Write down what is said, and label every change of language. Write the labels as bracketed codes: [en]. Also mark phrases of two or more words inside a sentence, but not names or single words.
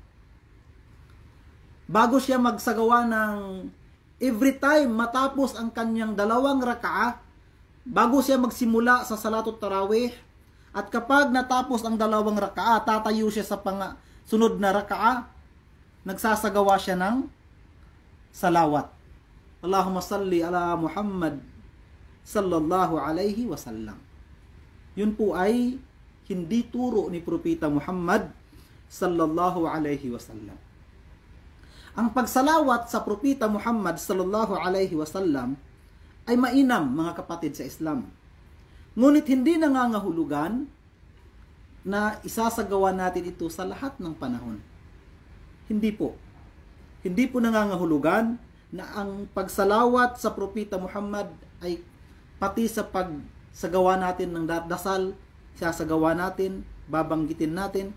[tl] Bago siya magsagawa ng [en] every time [tl] matapos ang kanyang 2 rakaah, bago siya magsimula sa [ar] صلاة التراويح, [tl] at kapag natapos ang 2 rakaah, tatayo siya sa sunod na rakaah, nagsasagawa siya ng salawat. [ar] اللهم صل على محمد صلى الله عليه وسلم. [tl] Yun po ay hindi turo ni Propeta Muhammad [ar] صلى الله عليه وسلم. [tl] Ang pagsalawat sa Propeta Muhammad [ar] صلى الله عليه وسلم [tl] ay mainam, mga kapatid sa Islam. Ngunit hindi nangangahulugan na isasagawa natin ito sa lahat ng panahon. Hindi po. Hindi po nangangahulugan na ang pagsalawat sa Propeta Muhammad ay pati sa pagsagawa natin ng dasal, sasagawa natin, babanggitin natin.